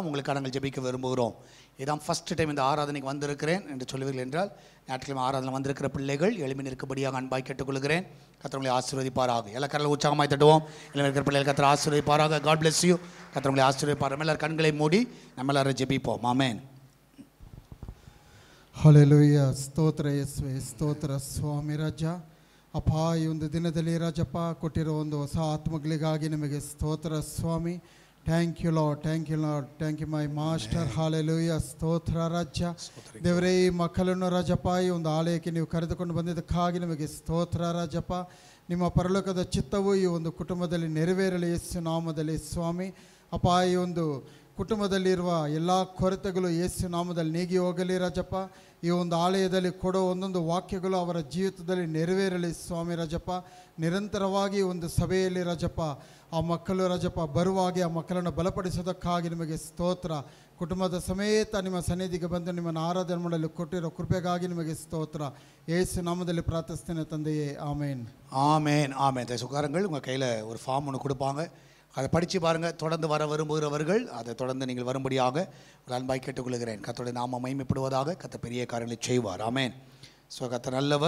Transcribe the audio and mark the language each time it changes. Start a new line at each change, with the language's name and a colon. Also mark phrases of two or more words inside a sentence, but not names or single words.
Tamil: உங்களுக்காக நாங்கள் ஜெபிக்க விரும்புகிறோம். இதான்
English: first time
Tamil: இந்த ஆராதனைக்கு வந்திருக்கிறேன் என்று சொல்லுவீர்கள் என்றால் ஞாயிற்றுக்கிழமை ஆராதனை வந்திருக்கிற பிள்ளைகள் எழுமி நிற்கும்படியாக அன்பாய் கேட்டுக்கொள்கிறேன். கர்த்தர் ஆசீர்வதிப்பாராக. எல்லா கரங்களும் உற்சாகமாய் தட்டுவோம். எல்லாம் இருக்கிற பிள்ளைகள் கர்த்தர் ஆசீர்வதிப்பாராக.
English: God bless you.
Tamil: கர்த்தர் ஆசீர்வதிப்பார். நம்ம எல்லாரும் கண்களை மூடி நம்ம எல்லாரும் ஜெபிப்போம். ஆமேன்.
Kannada: ಹಲ್ಲೆಲೂಯಾ. ಸ್ತೋತ್ರ ಯೇಸುವೆ, ಸ್ತೋತ್ರ ಸ್ವಾಮಿ ರಾಜ. ಅಪ್ಪ, ಈ ಒಂದು ದಿನದಲ್ಲಿ ರಾಜಪ್ಪ ಕೊಟ್ಟಿರೋ ಒಂದು ಹೊಸ ಆತ್ಮಗಳಿಗಾಗಿ ನಿಮಗೆ ಸ್ತೋತ್ರ ಸ್ವಾಮಿ.
English: Thank you Lord, thank you Lord, thank you my master.
Kannada: ಹಾಲೆಲೂಯಾ. ಸ್ತೋತ್ರ ರಾಜ. ದೇವರೇ, ಈ ಮಕ್ಕಳನ್ನು ರಾಜಪ್ಪ ಈ ಒಂದು ಆಲಯಕ್ಕೆ ನೀವು ಕರೆದುಕೊಂಡು ಬಂದಿದ್ದಕ್ಕಾಗಿ ನಿಮಗೆ ಸ್ತೋತ್ರ ರಾಜಪ್ಪ. ನಿಮ್ಮ ಪರಲೋಕದ ಚಿತ್ತವು ಈ ಒಂದು ಕುಟುಂಬದಲ್ಲಿ ನೆರವೇರಲಿ ಯೇಸು ನಾಮದಲ್ಲಿ ಸ್ವಾಮಿ. ಅಪ್ಪ, ಈ ಒಂದು ಕುಟುಂಬದಲ್ಲಿರುವ ಎಲ್ಲ ಕೊರತೆಗಳು ಯೇಸು ನಾಮದಲ್ಲಿ ನೀಗಿ ಹೋಗಲಿ ರಾಜಪ್ಪ. ಈ ಒಂದು ಆಲಯದಲ್ಲಿ ಕೊಡೋ ಒಂದೊಂದು ವಾಕ್ಯಗಳು ಅವರ ಜೀವಿತದಲ್ಲಿ ನೆರವೇರಲಿ ಸ್ವಾಮಿ ರಾಜಪ್ಪ. ನಿರಂತರವಾಗಿ ಒಂದು ಸಭೆಯಲ್ಲಿ ರಾಜಪ್ಪ ಆ ಮಕ್ಕಳು ರಾಜಪ್ಪ ಬರುವಾಗೆ ಆ ಮಕ್ಕಳನ್ನು ಬಲಪಡಿಸೋದಕ್ಕಾಗಿ ನಿಮಗೆ ಸ್ತೋತ್ರ. ಕುಟುಂಬದ ಸಮೇತ ನಿಮ್ಮ ಸನ್ನಿಧಿಗೆ ಬಂದು ನಿಮ್ಮನ್ನು ಆರಾಧನೆ ಮಾಡಲು ಕೊಟ್ಟಿರೋ ಕೃಪೆಗಾಗಿ ನಿಮಗೆ ಸ್ತೋತ್ರ.
Tamil: ಯೇಸು நாமத்தில் பிரார்த்தித்தேன் தந்தையே. ஆமென். ஆமென் ஆமென். சுகாரங்கள் உங்கள் கையில் ஒரு ஃபார்ம் ஒன்று கொடுப்பாங்க. அதை படித்து பாருங்கள். தொடர்ந்து வர விரும்புகிறவர்கள் அதை தொடர்ந்து நீங்கள் வரும்படியாக ஒரு அன்பாய் கேட்டுக்கொள்கிறேன். கர்த்தருடைய நாமம் மகிமைப்படுவதாக. கர்த்தர் பெரிய காரியங்களை செய்வார். ஆமென். ஸோ கர்த்தர் நல்லவர்.